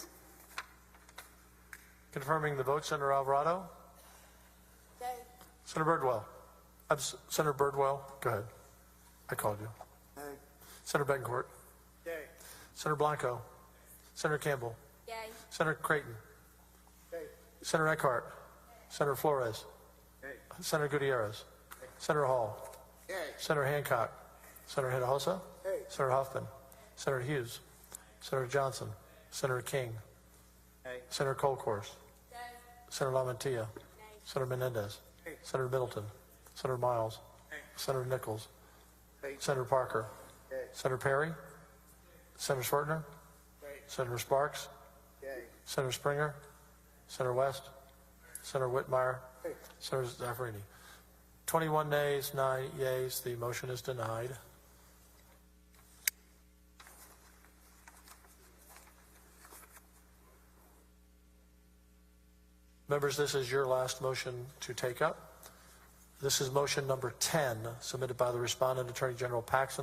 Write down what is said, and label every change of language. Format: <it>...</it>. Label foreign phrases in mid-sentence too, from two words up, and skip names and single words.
<en>Confirming the vote, Senator Alvarado. Yay. Senator Birdwell. Senator Birdwell, go ahead. I called you. Nay. Senator Betancourt. Yay. Senator Blanco. Senator Campbell. Yay. Senator Creighton. Yay. Senator Eckhart. Senator Flores. Yay. Senator Gutierrez. Senator Hall. Yay. Senator Hancock. Senator Hinojosa. Yay. Senator Huffman. Senator Hughes. Senator Johnson. Senator King. Yay. Senator Colcourse. Senator Lamantia. Senator Menendez. Yay. Senator Middleton. Senator Miles. Yay. Senator Nichols. Yay. Senator Parker. Yay. Senator Perry. Senator Schwertner. Yay. Senator Sparks. Yay. Senator Springer. Senator West. Senator Whitmire. Yay. Senator Zaffarini. 21 nays, 9 yeas. The motion is denied. Members, this is your last motion to take up. This is motion number 10, submitted by the respondent, Attorney General Paxton.</en>